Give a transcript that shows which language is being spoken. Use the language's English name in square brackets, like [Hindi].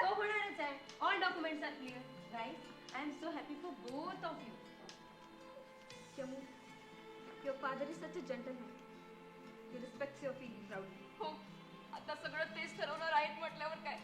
[Marathi] तो होणारच आहे [English] All documents are clear right I am so happy for both of you Yamu, your father is such a gentleman. He respects your feelings proudly. [Marathi] हो आता सगळं तेच ठरवणार आहेत म्हटल्यावर काय